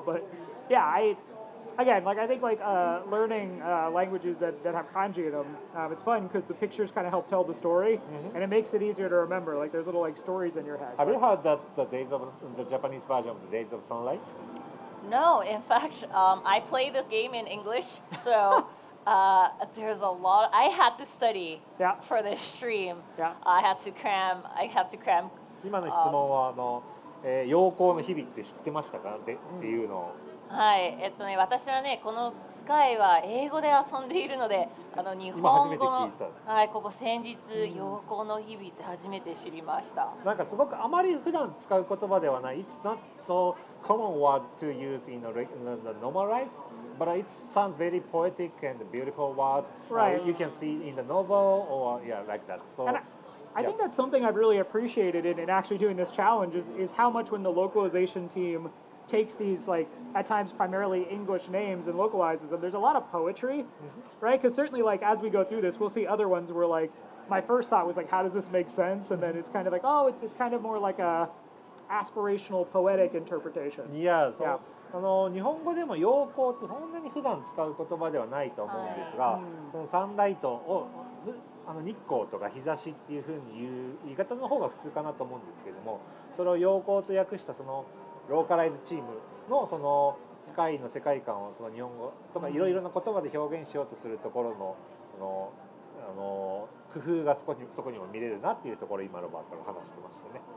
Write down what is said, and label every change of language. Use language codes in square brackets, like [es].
[en] But yeah, I think like learning languages that have kanji in them, it's fun because the pictures kind of help tell the story, and it makes it easier to remember. Like there's little like stories in your head. Have you heard that the Japanese version of the Days of Sunlight? No, in fact, I play this game in English, so there's a lot. I had to study Yeah. for this stream. Yeah. I had to cram. [ja] 今の質問は陽光の日々って知ってましたかっていうのを。はい、私はね、このスカイは英語で遊んでいるので、日今初めて本語の聞いたんです。はい、ここ先日、陽光の日々って初めて知りました。なんかすごくあまり普段使う言葉ではない。 [en] It's not so common word to use in the normal life, but it sounds very poetic and beautiful word. Right. You can see in the novel or yeah, like that. So. And I think that's something I've really appreciated in actually doing this challenge is how much when the localization team takes these like at times primarily English names and localizes them. There's a lot of poetry, right? Because certainly like as we go through this, we'll see other ones where like my first thought was like, how does this make sense? And then it's kind of like, oh, it's kind of more like a aspirational poetic interpretation. Yeah, Yeah. [ja] 日本語でも陽光ってそんなに普段使う言葉ではないと思うんですが、そのサンライトを日光とか日差しっていう風に言う言い方の方が普通かなと思うんですけども、それを陽光と訳したそのローカライズチームのそのスカイの世界観をその日本語とかいろいろな言葉で表現しようとするところの工夫がそこにも見れるなっていうところを今ロバートが話してましたね。